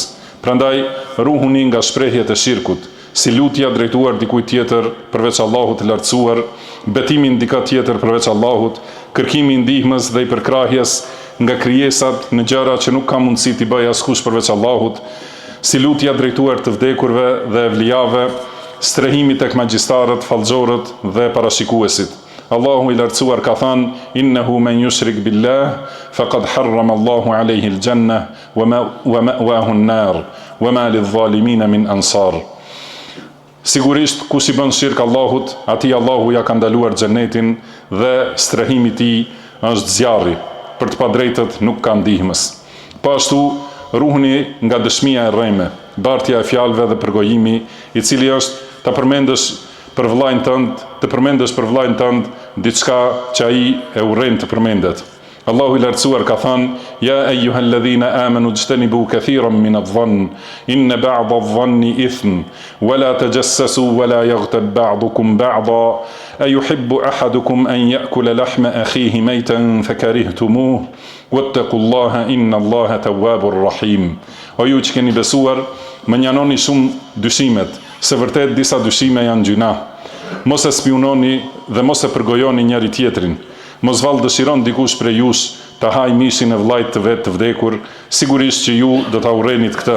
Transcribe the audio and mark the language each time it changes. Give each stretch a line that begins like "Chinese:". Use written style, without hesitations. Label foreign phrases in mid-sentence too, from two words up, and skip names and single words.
Albanian: Prandaj ruhuni nga shprehjet e shirkut, si lutja drejtuar dikujt tjetër përveç Allahut të lartësuar, betimi ndika tjetër përveç Allahut, kërkimi i ndihmës dhe i përkrahjes nga krijesat në gjëra që nuk ka mundësi t'i bëjë askush përveç Allahut, si lutja drejtuar të vdekurve dhe evlijave, strehimi tek magjistarët, fallxorët dhe parashikuesit. Allahu i lartësuar ka thënë:
Arabic: "إنه من يشرك بالله فقد حرم الله عليه الجنة ومأواه النار وما للظالمين من أنصار."
Albanian: Sigurisht kush i bën shirk Allahut, atij Allahu ja ka ndaluar xhenetin dhe strehimi i tij është zjarri. Për të padrejtët nuk ka ndihmës. Po ashtu ruhuni nga dëshmia e rreme, bartja e fjalëve dhe përgojimi, i cili është të përmendesh për vllajën tënd diçka që ai e urren të përmendet. Allahu i lartësuar ka thënë:
Arabic: "يا أيها الذين آمنوا اجتنبوا كثيرا من الظن إن بعض الظن إثم ولا تجسسوا ولا يغتب بعضكم بعضا أيحب أحدكم أن يأكل لحم أخيه ميتا فكرهتموه واتقوا الله إن الله تواب رحيم."
Albanian: O ju që keni besuar, më njanoni shumë dyshimet, se vërtet disa dyshime janë gjuna. Mos e spiononi dhe mos e përgojoni njëri tjetrin. Mos vallë dëshiron dikush prej jush të haj mishin e vllajt të vet të vdekur, sigurisht që ju do ta urrenit këtë.